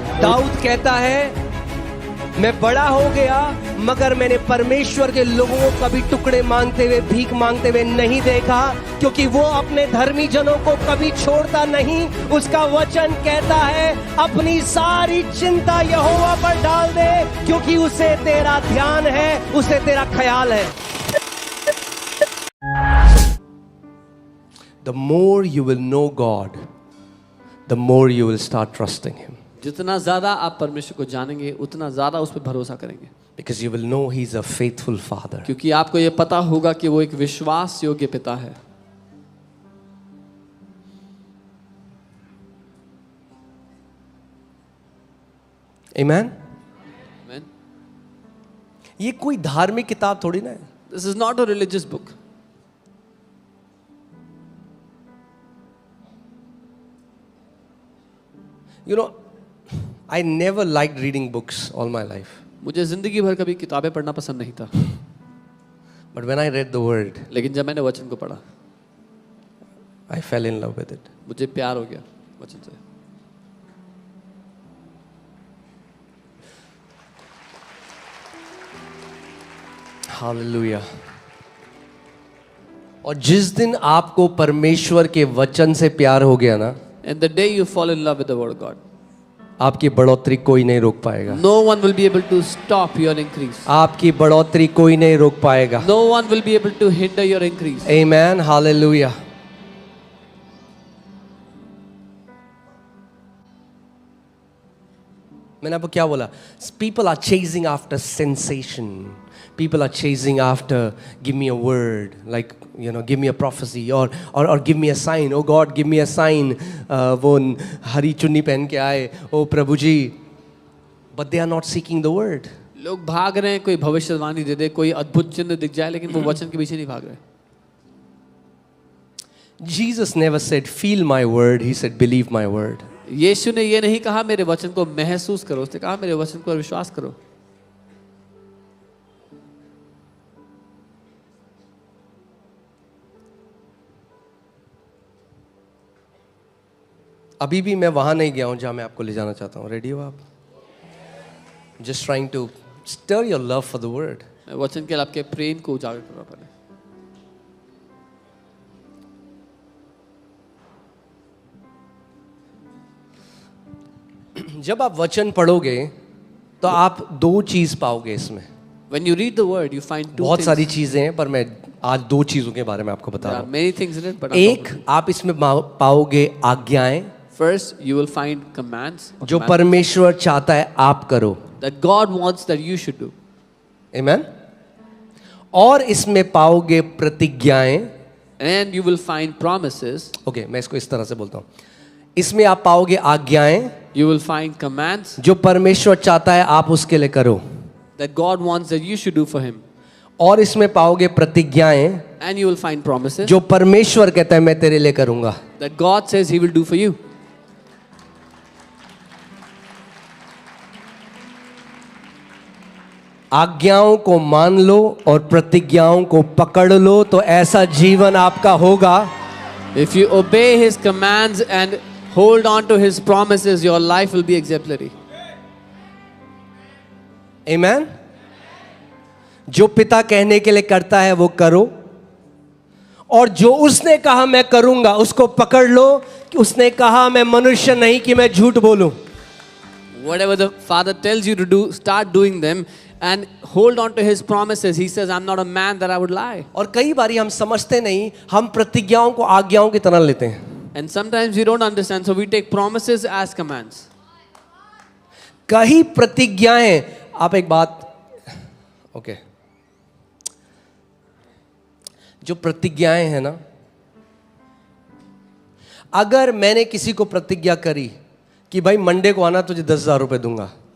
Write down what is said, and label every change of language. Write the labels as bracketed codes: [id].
[hi] दाऊद कहता है मैं बड़ा हो गया मगर मैंने परमेश्वर के लोगों को कभी टुकड़े मांगते हुए, भीख मांगते हुए नहीं देखा, क्योंकि वो अपने धर्मी जनों को कभी छोड़ता नहीं। उसका वचन कहता है अपनी सारी चिंता यहोवा पर डाल दे, क्योंकि उसे तेरा ध्यान है, उसे तेरा ख्याल है। [en] The more you will know God, the more you will start trusting Him. [hi] जितना ज्यादा आप परमेश्वर को जानेंगे उतना ज्यादा उस पर भरोसा करेंगे, [en] Because you will know He's a faithful Father. [hi] क्योंकि आपको ये पता होगा कि वो एक विश्वास योग्य पिता है। [en] Amen? Amen. [hi] ये कोई धार्मिक किताब थोड़ी ना है। [en] This is not a religious book. You know, I never liked reading books all my life. [hi] मुझे जिंदगी भर कभी किताबें पढ़ना पसंद नहीं था, [en] But when I read the Word, [hi] लेकिन जब मैंने वचन को पढ़ा [en] I fell in love with it. [hi] मुझे प्यार हो गया वचन से। [en] Hallelujah. [hi] और जिस दिन आपको परमेश्वर के वचन से प्यार हो गया ना, [en] And the day you fall in love with the word of God, [hi] आपकी बढ़ोतरी कोई नहीं रोक पाएगा। [en] no one will be able to stop your increase. [hi] आपकी बढ़ोतरी कोई नहीं रोक पाएगा। [en] No one will be able to hinder your increase. Amen. Hallelujah. [hi] मैंने आपको क्या बोला? [en] People are chasing after sensation. People are chasing after, give me a word, like, you know, give me a prophecy, or give me a sign. Oh God, give me a sign. [hi] वो हरी चुन्नी पहन के आए, ओ प्रभु जी. [en] But they are not seeking the word. [hi] लोग भाग रहे हैं, कोई भविष्यवाणी दे दे, कोई अद्भुत चिन्ह दिख जाए, लेकिन वो वचन के पीछे नहीं भाग रहे। [en] Jesus never said, feel my word. He said, believe my word. [hi] यीशु ने ये नहीं कहा मेरे वचन को महसूस करो, उसने कहा मेरे वचन को विश्वास करो। अभी भी मैं वहां नहीं गया हूं जहां मैं आपको ले जाना चाहता हूं। रेडी हो आप? [en] Just trying to stir your love for the word. [hi] वचन के लिए आपके प्रेम को उजागर करना पड़े। जब आप वचन पढ़ोगे तो आप दो चीज पाओगे इसमें। [en] When you read the word, you find two [hi] बहुत [en] things. [hi] सारी चीजें हैं, पर मैं आज दो चीजों के बारे में आपको बता [en] There [hi] रहा [en] are [hi] हूं। [en] many things in it, but [hi] एक, आप इसमें पाओगे आज्ञाएं [en] first you will find commands [hi] जो परमेश्वर चाहता है आप करो। [en] that God wants that you should do. Amen? [hi] और इसमें पाओगे प्रतिज्ञाएं। [en] And you will find promises. [hi] Okay, मैं इसको इस तरह से बोलता हूं। इसमें आप पाओगे आज्ञाएं [en] You will find commands [hi] जो परमेश्वर चाहता है आप उसके लिए करो, [en] that God wants that you should do for Him. [hi] और इसमें पाओगे प्रतिज्ञाएं [en] And you will find promises [hi] जो परमेश्वर कहता है मैं तेरे लिए करूंगा। [en] that God says He will do for you. [hi] आज्ञाओं को मान लो और प्रतिज्ञाओं को पकड़ लो तो ऐसा जीवन आपका होगा। [en] If you obey His commands and hold on to His promises, your life will be exemplary. Amen? [hi] जो पिता कहने के लिए करता है वो करो, और जो उसने कहा मैं करूंगा उसको पकड़ लो कि उसने कहा मैं मनुष्य नहीं कि मैं झूठ बोलूं। [en] Whatever the Father tells you to do, start doing them and hold on to His promises. He says, I'm not a man that I would lie. [hi] और कई बारी हम समझते नहीं, हम प्रतिज्ञाओं को आज्ञाओं की तरह लेते हैं। [en] And sometimes we don't understand, so we take promises as commands. [hi] कई प्रतिज्ञाएं, आप एक बात, ओके, जो प्रतिज्ञाएं हैं ना, अगर मैंने किसी को प्रतिज्ञा करी कि भाई मंडे को आना तुझे 10,000 रुपए दूंगा,